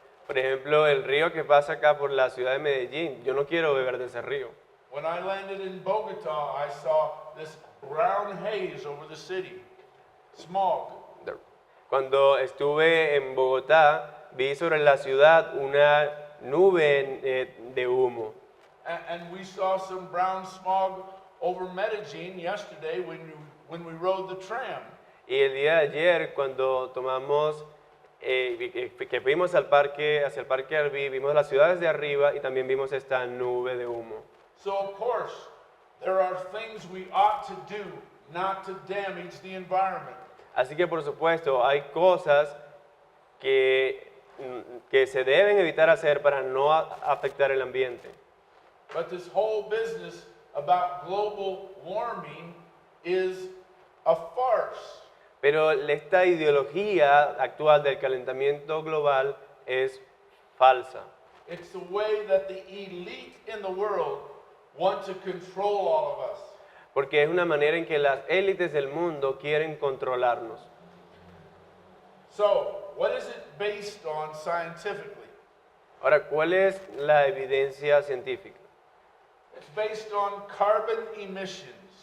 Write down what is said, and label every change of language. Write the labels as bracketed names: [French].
[Spanish] Por ejemplo, el río que pasa acá por la ciudad de Medellín, yo no quiero beber de ese río. [English] When I landed in Bogota, I saw this brown haze over the city, smog. [Spanish] Cuando estuve en Bogotá, vi sobre la ciudad una nube de humo. [English] And we saw some brown smog over Medellin yesterday when we rode the tram. [Spanish] Y el día de ayer, cuando tomamos, que fuimos al parque, hacia el parque Arví, vimos las ciudades de arriba y también vimos esta nube de humo. [English] So of course, there are things we ought to do not to damage the environment. [Spanish] Así que por supuesto hay cosas que se deben evitar hacer para no afectar el ambiente. [English] But this whole business about global warming is a farce. [Spanish] Pero esta ideología actual del calentamiento global es falsa. [English] It's the way that the elite in the world want to control all of us. [Spanish] Porque es una manera en que las élites del mundo quieren controlarnos. [English] So, what is it based on scientifically? [Spanish] Ahora, ¿cuál es la evidencia científica? [English] It's based on carbon emissions.